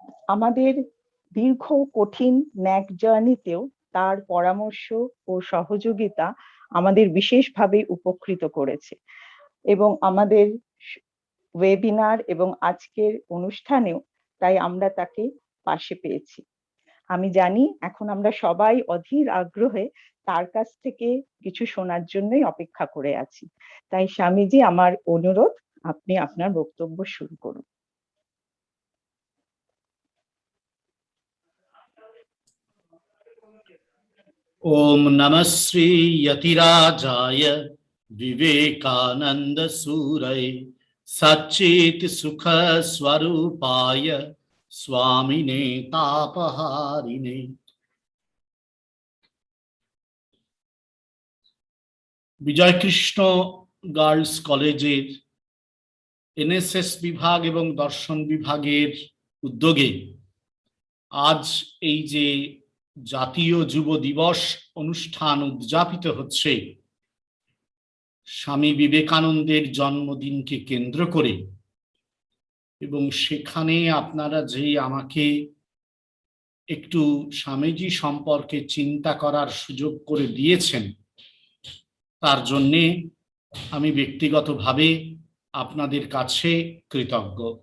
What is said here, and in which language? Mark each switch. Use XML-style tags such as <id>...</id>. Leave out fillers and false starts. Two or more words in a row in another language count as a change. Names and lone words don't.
<bn>আমাদের দীর্ঘ কঠিন ন্যাক জার্নিতেও তার পরামর্শ ও সহযোগিতা আমাদের বিশেষভাবে উপকৃত করেছে এবং আমাদের ওয়েবিনার এবং আজকের অনুষ্ঠানেও তাই আমরা তাকে পাশে পেয়েছি। আমি জানি এখন আমরা সবাই অধীর আগ্রহে তার কাছ থেকে কিছু শোনার জন্যই অপেক্ষা করে আছি। তাই স্বামীজি, আমার অনুরোধ, আপনি আপনার বক্তব্য শুরু করুন।</bn> <sa>ओम नमः श्री यतिराजाय विवेकानंद सूरये सच्चित सुख स्वरूपाय स्वामिने तापहारिणे।</sa> <bn>বিজয় কৃষ্ণ গার্লস কলেজের এনএসএস বিভাগ এবং দর্শন বিভাগের উদ্যোগে আজ এই যে জাতীয় যুব দিবস অনুষ্ঠান উদযাপিত হচ্ছে স্বামী বিবেকানন্দের জন্মদিনকে কেন্দ্র করে, এবং সেখানে আপনারা যে আমাকে একটু স্বামীজি সম্পর্কে চিন্তা করার সুযোগ করে দিয়েছেন, তার জন্যে আমি ব্যক্তিগতভাবে আপনাদের কাছে কৃতজ্ঞ।</bn>